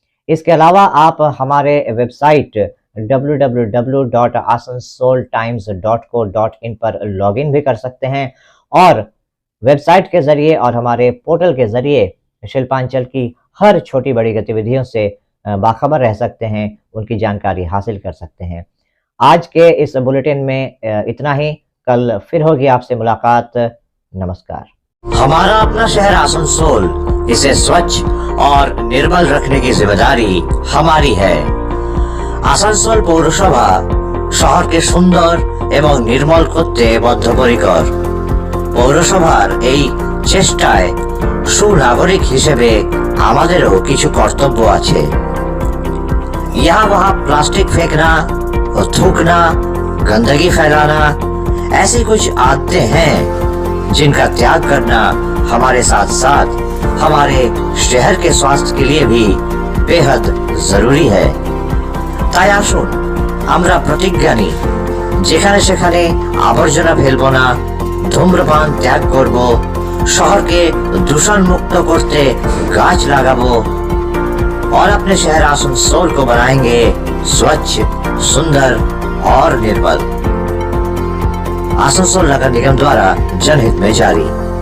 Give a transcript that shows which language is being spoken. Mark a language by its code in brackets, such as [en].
[hi] इसके अलावा आप हमारे वेबसाइट www.asansoltimes.co.in पर लॉगिन भी कर सकते हैं और वेबसाइट के ज़रिए और हमारे पोर्टल के ज़रिए शिल्पांचल की हर छोटी बड़ी गतिविधियों से बाखबर रह सकते हैं, उनकी जानकारी हासिल कर सकते हैं। आज के इस बुलेटिन में इतना ही। कल फिर होगी आपसे मुलाकात। नमस्कार। हमारा अपना शहर आसनसोल, इसे स्वच्छ और निर्मल रखने की जिम्मेदारी हमारी है। [bn] आसनसोल পৌরসভা শহরকে সুন্দর এবং নির্মল করতে বদ্ধপরিকর। পৌরসভার এই চেষ্টায় সুনাগরিক হিসেবে আমাদেরও কিছু কর্তব্য আছে। [hi] यहाँ वहाँ प्लास्टिक फेंकना, थूकना, गंदगी फैलाना, ऐसी कुछ आदतें हैं जिनका त्याग करना हमारे साथ साथ हमारे शहर के स्वास्थ्य के लिए भी बेहद जरूरी है। [bn] তাই আসুন আমরা প্রতিজ্ঞা নিই, যেখানে সেখানে আবর্জনা ফেলবো না, ধূম্রপান ত্যাগ করব, শহরকে দূষণ মুक्त করতে গাছ লাগাবো [hi] और अपने शहर आसनसोल को बनाएंगे स्वच्छ, सुंदर और निर्मल। आसनसोल नगर निगम द्वारा जनहित में जारी।